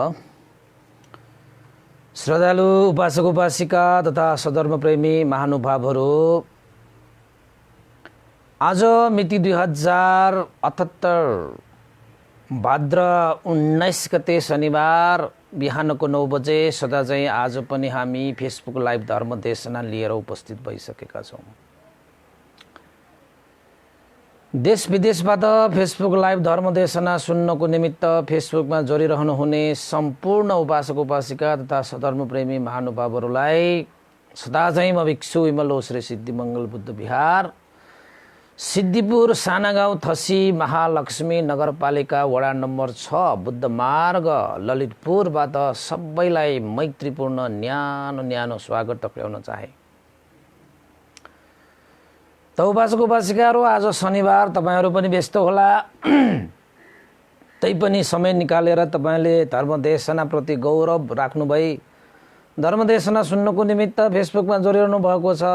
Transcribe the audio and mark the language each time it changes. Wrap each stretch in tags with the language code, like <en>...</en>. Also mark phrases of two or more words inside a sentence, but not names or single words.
<ne>श्रद्धालु उपासक उपासिका तथा सधर्म प्रेमी महानुभावहरू, आज मिति 2078 भाद्र 19 गते शनिबार बिहानको 9 बजे सदा चाहिँ आज पनि हामी</ne> <en>Facebook live</en> <ne>धर्म देशना लिएर उपस्थित भइसकेका छौँ। देश विदेशबाट</ne> <en>Facebook live</en> <ne>धर्म देशना सुन्नको निमित्त फेसबुकमा जोडिरहनु हुने सम्पूर्ण उपासक उपासिका तथा सधर्म प्रेमी महानुभावहरूलाई सदा चाहिँ म भिक्षु विमल श्री सिद्धिमङ्गल बुद्ध विहार सिद्धिपुर सानागाउँ थसी महालक्ष्मी नगरपालिका वडा नम्बर 6 बुद्ध मार्ग ललितपुरबाट सबैलाई मैत्रीपूर्ण न्यानो न्यानो स्वागत टक्राउन चाहे। त उपासक उपासिकाहरू, आज शनिबार तपाईहरू पनि व्यस्त होला, तैपनि समय निकालेर तपाईले धर्मदेशनाप्रति गौरव राख्नुभई धर्मदेशना सुन्नको निमित्त फेसबुकमा जोडिरहनु भएको छ।</ne>